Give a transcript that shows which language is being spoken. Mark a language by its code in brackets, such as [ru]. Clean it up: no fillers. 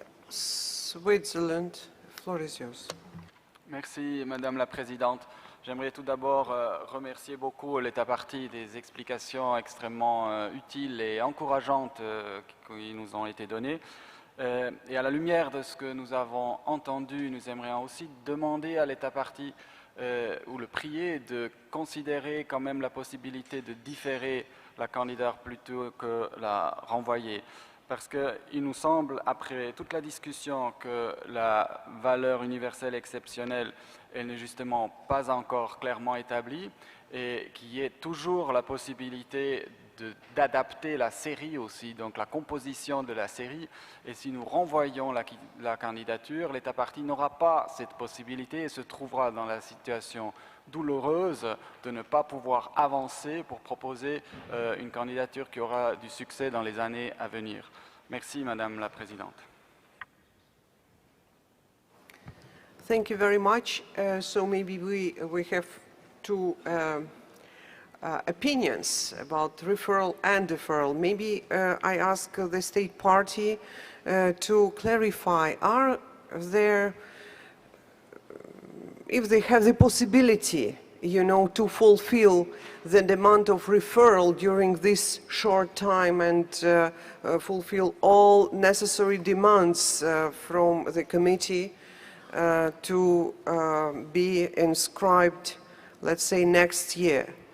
[en] Switzerland, floor is yours. [fr] Merci, Madame la Présidente. J'aimerais tout d'abord remercier beaucoup l'État partie des explications extrêmement utiles et encourageantes qui nous ont été données. Et à la lumière de ce que nous avons entendu, nous aimerions aussi demander à l'État partie ou le prier de considérer quand même la possibilité de différer la candidature plutôt que la renvoyer. Parce qu'il nous semble, après toute la discussion, que la valeur universelle exceptionnelle, elle n'est justement pas encore clairement établie et qu'il y ait toujours la possibilité d'adapter la série aussi, donc la composition de la série. Et si nous renvoyons la candidature, l'État partie n'aura pas cette possibilité et se trouvera dans la situation douloureuse de ne pas pouvoir avancer pour proposer une candidature qui aura du succès dans les années à venir. Merci, Madame la Présidente. [en] Thank you very much. So maybe we have two opinions about referral and deferral. Maybe I ask the state party to clarify, if they have the possibility, to fulfill the demand of referral during this short time and fulfill all necessary demands from the committee to be inscribed, let's say, next year.